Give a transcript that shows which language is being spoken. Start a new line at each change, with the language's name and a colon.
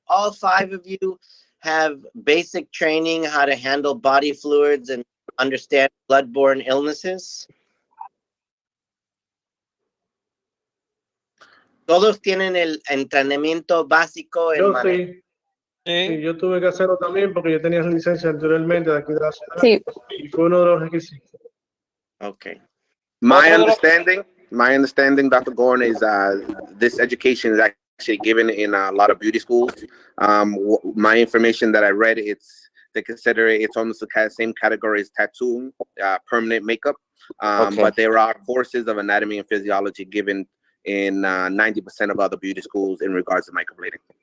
English: All 5 of you have basic training how to handle body fluids and understand bloodborne illnesses.
Spanish: Todos tienen el entrenamiento básico en manejo. Sí, yo tuve que hacerlo también porque yo tenía licencia anteriormente de aquí de la ciudad. Sí. Y fue uno de los requisitos.
English: Okay. My understanding, Dr. Gorn, is this education is actually given in a lot of beauty schools. My information that I read, they consider it's almost the same category as tattooing, permanent makeup. But there are courses of anatomy and physiology given in 90% of other beauty schools in regards to microblading.